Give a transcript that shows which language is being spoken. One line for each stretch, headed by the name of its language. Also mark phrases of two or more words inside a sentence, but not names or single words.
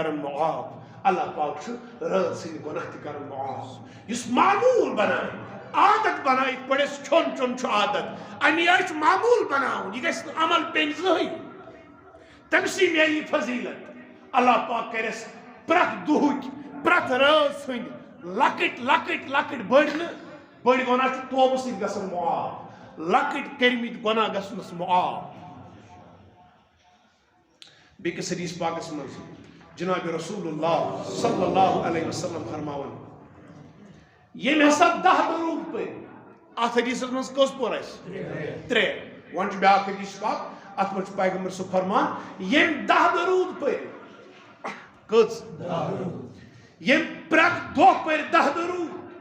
Kashmiri: کران معاف اللہ پاک چھُ رٲژ ہٕنٛدۍ گۄناہ تہِ کران معاف یُس معموٗل بنایہِ عادت بنایہِ یِتھ پٲٹھۍ أسۍ کھیوٚن چیوٚن چھُ عادت امی آیہِ چھُ معموٗل بناوُن یہِ گژھِ نہٕ عمل پیٚنۍ زٕہٕنۍ تمہِ سۭتۍ میلہِ فضیلت اللہ پاک کرٮ۪س پرٛٮ۪تھ دۄہٕکۍ پرٛٮ۪تھ رٲژ ہٕنٛدۍ لۄکٕٹۍ لۄکٕٹۍ لۄکٕٹۍ بٔڑۍ نہٕ بٔڑۍ گۄناہ چھُ توبہٕ سۭتۍ گژھان معاف لۄکٕٹۍ کٔرمٕتۍ گۄناہ گژھنس معاف بیٚکِس حدیث پاکس منٛز جناب رسول اللہ
Arabic: صلی اللہ علیہ وسلم
Kashmiri: فرماوان ییٚمۍ ہسا 10 درود پٔرۍ اتھ حدیثس منٛز کٔژ پوٚر اسہِ 3 وۄنۍ چھُ بیٛاکھ حدیث پاک اتھ منٛز چھُ پیغمبر صٲب فرمان ییٚمۍ 10 درود پٔرۍ کٔژ ییٚمۍ پرٛٮ۪تھ دۄہ پٔرۍ 10 درود